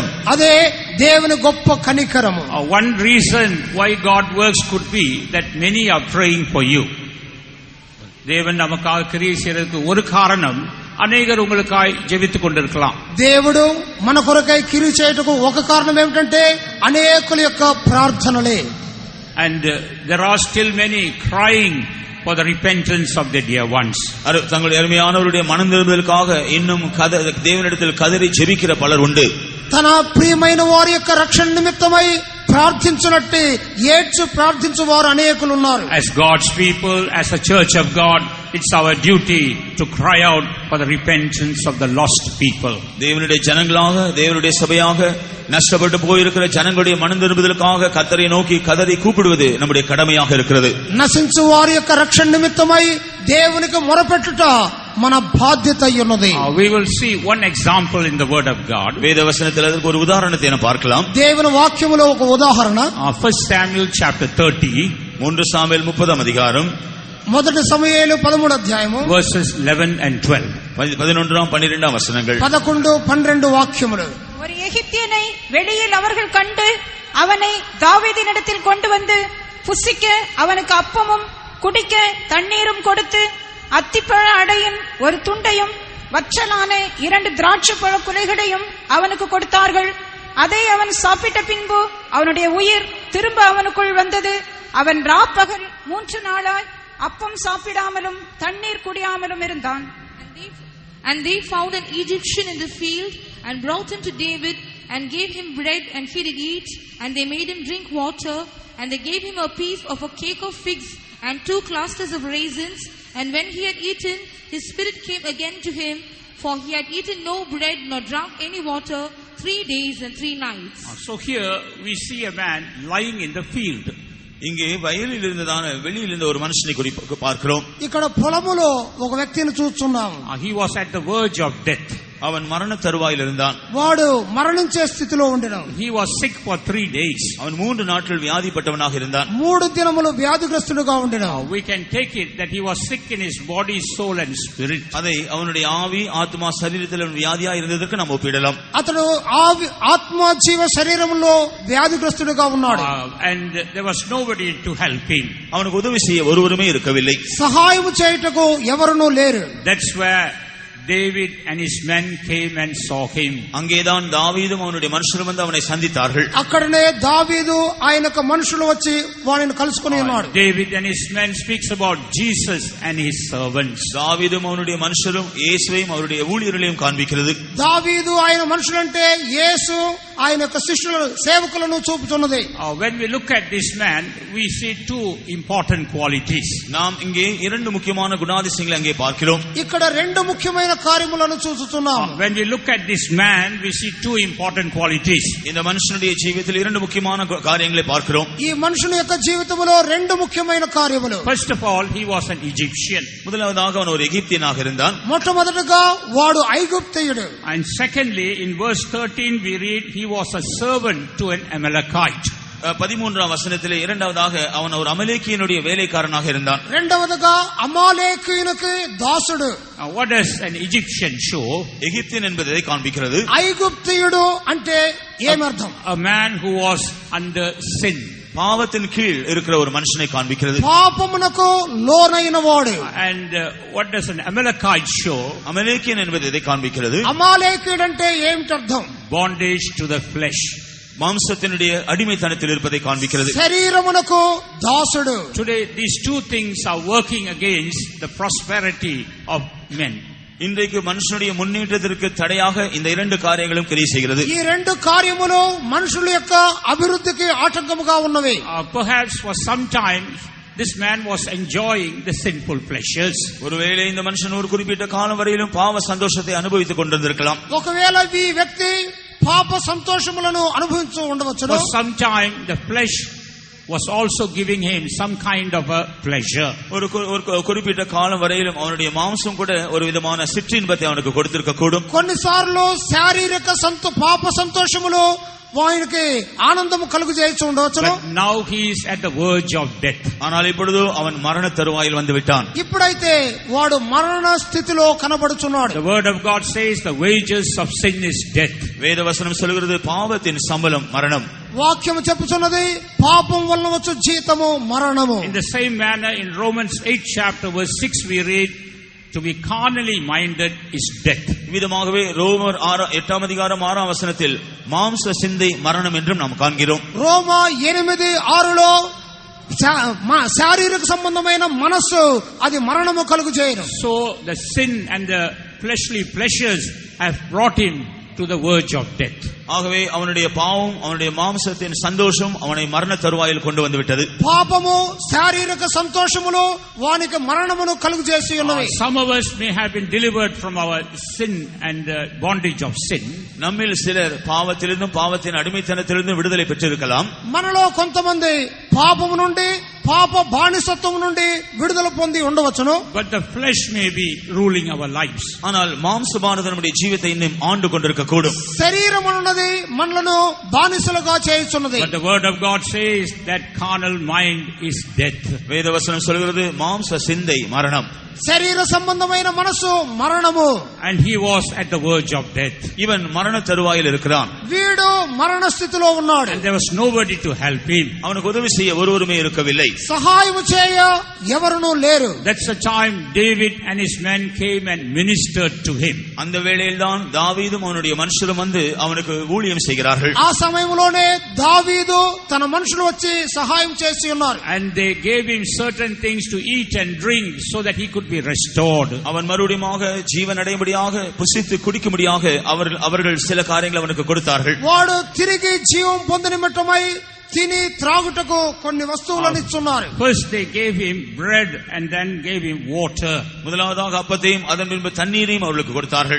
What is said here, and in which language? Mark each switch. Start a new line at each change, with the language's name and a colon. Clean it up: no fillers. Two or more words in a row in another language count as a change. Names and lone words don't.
Telugu: అదే దేవుని గొప్ప కనికరము.
English: One reason why God works could be that many are praying for you.
Tamil: தேவன் நமக்காக கிரியை செய்யறதுக்கு ஒரு காரணம், அநேகர் உங்களுக்காய் ஜெபித்துக் கொண்டிருக்கலாம்.
Telugu: దేవుడు మన కొరకై క్రియ చేయుటకు ఒక కారణం ఏమిటంటే అనేకుల యొక్క ప్రార్థనలే.
English: And there are still many crying for the repentance of their dear ones.
Tamil: தங்களுடைய அருமையானவருடைய மனம் திரும்புதலுக்காக இன்னும் தேவனிடத்தில் கதறி ஜெபிக்கிற பலர் உண்டு.
Telugu: తన ప్రియమైన వారి యొక్క రక్షణ నిమిత్తమై ప్రార్థించునట్టు ఏడ్చు ప్రార్థించువారు అనేకులు ఉన్నారు.
English: As God's people, as a church of God, it's our duty to cry out for the repentance of the lost people.
Tamil: தேவனுடைய ஜனங்களாக, தேவனுடைய சபையாக நஷ்டப்பட்டு போயிருக்கிற ஜனங்களுடைய மனம் திரும்புதலுக்காக கர்த்தரை நோக்கி கதறி கூப்பிடுவது நம்முடைய கடமையாக இருக்கிறது.
Telugu: నశించు వారి యొక్క రక్షణ నిమిత్తమై దేవునికి మొరపెట్టుట మన బాధ్యత అయ్యున్నది.
English: We will see one example in the word of God.
Tamil: வேத வசனத்தில் அதற்கு ஒரு உதாரணத்தை நாம் பார்க்கலாம்.
Telugu: దేవుని వాక్యములో ఒక ఉదాహరణ
English: 1 Samuel chapter 30
Tamil: 3 சாமுவேல் 30 அதிகாரம்
Telugu: మొదటి సమూయేలు 13వ అధ్యాయము
English: verses 11 and 12.
Tamil: 11 12 வசனங்கள்.
Telugu: 11 12 వాక్యములు.
Tamil: ஒரு எகிப்தியனை வெளியில் அவர்கள் கண்டு அவனை தாவீதினிடத்தில் கொண்டு வந்து புசிக்க அவனுக்கு அப்பமும் குடிக்க தண்ணீரும் கொடுத்து அத்திப்பழ அடையின் ஒரு துண்டையும் வற்றலான 2 திராட்சை பழ குலைகளையும் அவனுக்கு கொடுத்தார்கள். அதை அவன் சாப்பிட்ட பின்பு அவனுடைய உயிர் திரும்ப அவனுக்குள் வந்தது. அவன் ராப்பகல் 3 நாளாய் அப்பம் சாப்பிடாமலும் தண்ணீர் குடியாமலும் இருந்தான்.
English: And they found an Egyptian in the field and brought him to David and gave him bread and he did eat, and they made him drink water, and they gave him a piece of a cake of figs and 2 clusters of raisins. And when he had eaten, his spirit came again to him, for he had eaten no bread nor drunk any water 3 days and 3 nights. So here we see a man lying in the field.
Tamil: இங்கே வயலில் இருந்ததான வெளியில் இருந்த ஒரு மனுஷனை பார்க்கிறோம்.
Telugu: ఇక్కడ పొలములో ఒక వ్యక్తిని చూస్తున్నాం.
English: He was at the verge of death.
Tamil: அவன் மரண தருவாயில் இருந்தான்.
Telugu: వాడు మరణించే స్థితిలో ఉండెను.
English: He was sick for 3 days.
Tamil: அவன் 3 நாட்கள் வியாதிப்பட்டவனாக இருந்தான்.
Telugu: 3 దినములు వ్యాధిగ్రస్తుడుగా ఉండెను.
English: We can take it that he was sick in his body, soul and spirit.
Tamil: அதை அவனுடைய ஆவி, ஆத்மா, சரீரத்தில் வியாதியா இருந்ததற்கு நாம் ஒப்பிடலாம்.
Telugu: అతడు ఆత్మ జీవ శరీరములో వ్యాధిగ్రస్తుడుగా ఉన్నాడు.
English: And there was nobody to help him.
Tamil: அவனுக்கு உதவி செய்ய ஒருவருமே இருக்கவில்லை.
Telugu: సహాయము చేయుటకు ఎవరునూ లేరు.
English: That's where David and his men came and saw him.
Tamil: அங்கேதான் தாவீதும் அவனுடைய மனுஷரும் வந்து அவனை சந்தித்தார்கள்.
Telugu: అక్కడనే దావీదు ఆయనకు మనుషులు వచ్చి వారిని కలుసుకొని ఉన్నాడు.
English: David and his men speaks about Jesus and his servants.
Tamil: தாவீதும் அவனுடைய மனுஷரும் இயேசுவையும் அவருடைய ஊழியர்களையும் காண்பிக்கிறது.
Telugu: దావీదు ఆయన మనుషులంటే యేసు ఆయన యొక్క శిష్యులు సేవకులను చూపుతున్నది.
English: When we look at this man, we see 2 important qualities.
Tamil: நாம் இங்கே 2 முக்கியமான குணாதிசயங்களை அங்கே பார்க்கிறோம்.
Telugu: ఇక్కడ 2 ముఖ్యమైన కార్యములను చూస్తున్నాం.
English: When we look at this man, we see 2 important qualities.
Tamil: இந்த மனுஷனுடைய ஜீவிதத்தில் 2 முக்கியமான காரியங்களை பார்க்கிறோம்.
Telugu: ఈ మనుషుని యొక్క జీవితంలో 2 ముఖ్యమైన కార్యములు.
English: First of all, he was an Egyptian.
Tamil: முதலாவதாக அவன் ஒரு எகிப்தியனாக இருந்தான்.
Telugu: మొట్టమొదటగా వాడు ఐగుప్తీయుడు.
English: And secondly, in verse 13 we read he was a servant to an Amalekite.
Tamil: 13ஆம் வசனத்திலே இரண்டாவதாக அவன் ஒரு அமலேக்கியனுடைய வேலைக்காரனாக இருந்தான்.
Telugu: రెండవదిగా అమాలేకీయునికి దాసుడు.
English: What does an Egyptian show?
Tamil: எகிப்தியன் என்பதை காண்பிக்கிறது.
Telugu: ఐగుప్తీయుడు అంటే ఏమర్థం?
English: A man who was under sin.
Tamil: பாவத்தின் கீழ் இருக்கிற ஒரு மனுஷனை காண்பிக்கிறது.
Telugu: పాపమునకు లోనైన వాడు.
English: And what does an Amalekite show?
Tamil: அமலேக்கியன் என்பது இதை காண்பிக்கிறது.
Telugu: అమాలేకీయుడు అంటే ఏమిటి అర్థం?
English: Bondage to the flesh.
Tamil: மாம்சத்தினுடைய அடிமைத்தனத்தில் இருப்பதை காண்பிக்கிறது.
Telugu: శరీరమునకు దాసుడు.
English: Today these 2 things are working against the prosperity of men.
Tamil: இன்றைக்கு மனுஷனுடைய முன்னேற்றத்திற்கு தடையாக இந்த 2 காரியங்களும் கிரியை செய்கிறது.
Telugu: ఈ 2 కార్యములు మనుషుల యొక్క అభివృద్ధికి ఆటంకముగా ఉన్నవి.
English: Perhaps for some time this man was enjoying the sinful pleasures.
Tamil: ஒருவேளை இந்த மனுஷன் ஒரு குறிப்பிட்ட காலம் வரையிலும் பாவ சந்தோஷத்தை அனுபவித்துக் கொண்டிருந்திருக்கலாம்.
Telugu: ఒకవేళ ఈ వ్యక్తి పాప సంతోషములను అనుభవించు ఉండవచ్చును.
English: For some time the flesh was also giving him some kind of a pleasure.
Tamil: ஒரு குறிப்பிட்ட காலம் வரையிலும் அவனுடைய மாம்சம் கூட ஒரு விதமான சிற்றின்பத்தை அவனுக்கு கொடுத்திருக்க கூடும்.
Telugu: కొన్నిసార్లు శారీరక పాప సంతోషములు వానికి ఆనందము కలుగు చేయొచ్చు ఉండవచ్చును.
English: But now he is at the verge of death.
Tamil: ஆனால் இப்பொழுது அவன் மரண தருவாயில் வந்து விட்டான்.
Telugu: ఇప్పుడైతే వాడు మరణ స్థితిలో కనబడుచున్నాడు.
English: The word of God says the wages of sin is death.
Tamil: வேத வசனம் சொல்கிறது பாவத்தின் சம்பளம் மரணம்.
Telugu: వాక్యము చెప్పుచున్నది పాపం వలన వచ్చు జీతము మరణము.
English: In the same manner in Romans 8 chapter verse 6 we read to be carnally minded is death.
Tamil: விதமாகவே ரோமர் 8ஆம் அதிகாரம் 6ஆம் வசனத்தில் மாம்ச சிந்தை மரணம் என்றும் நாம் காண்கிறோம்.
Telugu: రోమా 8:6లో శారీరక సంబంధమైన మనస్సు అది మరణము కలుగు చేయను.
English: So the sin and the fleshly pleasures have brought him to the verge of death.
Tamil: ஆகவே அவனுடைய பாவம் அவனுடைய மாம்சத்தின் சந்தோஷம் அவனை மரண தருவாயில் கொண்டு வந்து விட்டது.
Telugu: పాపము శారీరక సంతోషములు వానికి మరణమును కలుగు చేసి ఉన్నవి.
English: Some of us may have been delivered from our sin and bondage of sin.
Tamil: நம்மில் சிலர் பாவத்திலிருந்தும் பாவத்தின் அடிமைத்தனத்திலிருந்தும் விடுதலை பெற்றிருக்கலாம்.
Telugu: మనలో కొంతమంది పాపము నుండి పాప బానిసత్వం నుండి విడుదల పొంది ఉండవచ్చును.
English: But the flesh may be ruling our lives.
Tamil: ஆனால் மாம்சமானது நம்முடைய ஜீவித்தை இன்னும் ஆண்டு கொண்டிருக்க கூடும்.
Telugu: శరీరం అన్నది మనలను బానిసలుగా చేయుచున్నది.
English: But the word of God says that carnal mind is death.
Tamil: வேதவசனம் சொல்கிறது மாம்ச சிந்தை மரணம்.
Telugu: శరీర సంబంధమైన మనసు మరణము.
English: And he was at the verge of death.
Tamil: இவன் மரண தருவாயில் இருக்கிறான்.
Telugu: వీడు మరణ స్థితిలో ఉన్నాడు.
English: And there was nobody to help him.
Tamil: அவனுக்கு உதவி செய்ய ஒருவருமே இருக்கவில்லை.
Telugu: సహాయము చేయ ఎవరునూ లేరు.
English: That's the time David and his men came and ministered to him.
Tamil: அந்த வேளையில்தான் தாவீதும் அவனுடைய மனுஷரும் வந்து அவனுக்கு ஊழியம் செய்கிறார்கள்.
Telugu: ఆ సమయంలోనే దావీదు తన మనుషులు వచ్చి సహాయం చేసి ఉన్నారు.
English: And they gave him certain things to eat and drink so that he could be restored.
Tamil: அவன் மறுபடியுமாக ஜீவன் அடையும்படியாக புசித்து குடிக்கும்படியாக அவர்கள் சில காரியங்களை அவனுக்கு கொடுத்தார்கள்.
Telugu: వాడు తిరిగి జీవం పొందినమటమై తిని త్రాగుటకు కొన్ని వస్తువులను ఇచ్చున్నారు.
English: First they gave him bread and then gave him water.
Tamil: முதலாவதாக அப்பத்தையும் அதன் பின்பு தண்ணீரையும் அவர்களுக்கு கொடுத்தார்கள்.